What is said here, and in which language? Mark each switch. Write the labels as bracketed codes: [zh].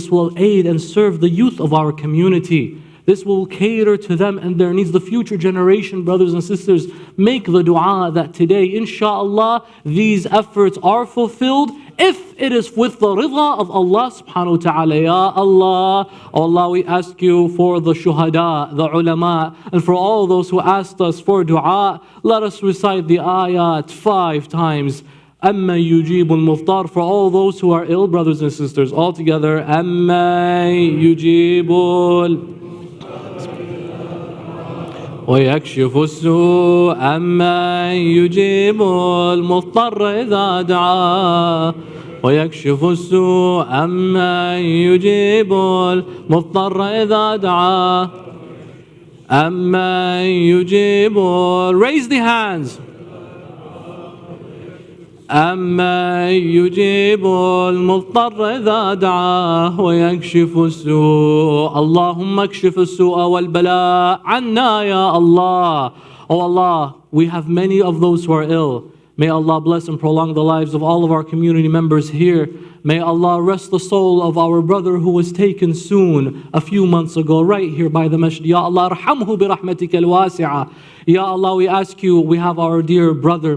[en] This will aid and serve the youth of our community. This will cater to them and their needs. The future generation, brothers and sisters, make the dua that today, insha'Allah, these efforts are fulfilled if it is with the ridha of Allah subhanahu wa ta'ala. Ya Allah, oh Allah, we ask you for the shuhada, the ulama, and for all those who asked us for dua, let us recite the ayat 5 times. [ar] Amma yujibul muftar, [en] for all those who are ill, brothers and sisters, all together. [ar] Amma yujibul ويكشف السوء أمن يجيب المضطر إذا دعاه ويكشف السوء أمن يجيب المضطر إذا دعاه أمن يجيب. [en] Raise the hands. [ar] أما يجيب المضطر إذا دعاه ويكشف السوء. اللهم اكشف السوء والبلاء عنا يا Allah. [en] Oh Allah, we have many of those who are ill. May Allah bless and prolong the lives of all of our community members here. May Allah rest the soul of our brother who was taken soon, a few months ago, right here by the masjid. Ya Allah, [ar] arhamhu bi rahmatika al-wasi'ah. [en] Ya Allah, we ask you, we have our dear brother.